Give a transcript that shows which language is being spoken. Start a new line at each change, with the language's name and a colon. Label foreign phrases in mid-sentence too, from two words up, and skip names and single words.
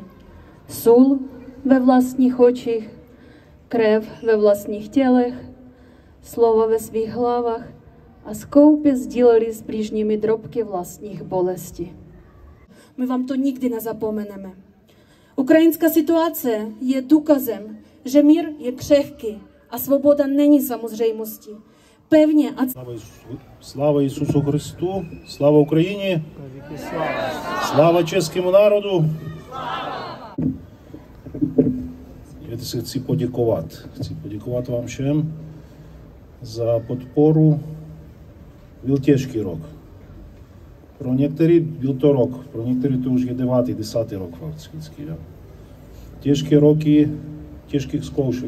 Czech: Sůl ve vlastních očích, krev ve vlastních tělech, slova ve svých hlavách a skoupě sdíleli s blížními drobky vlastních bolestí. My vám to nikdy nezapomeneme. Ukrajinská situace je důkazem, že mír je křehký a svoboda není samozřejmostí. Pevně a...
Ukrainian: Слава Ісусу Христу, слава Україні, слава чеському народу.
Czech: Já se chci poděkovat vám všem za podporu. Byl těžký rok. Pro některý byl to rok, pro některý to už je 9., 10. rok fakticky. Ja. Těžké roky, těžkých zkoušek.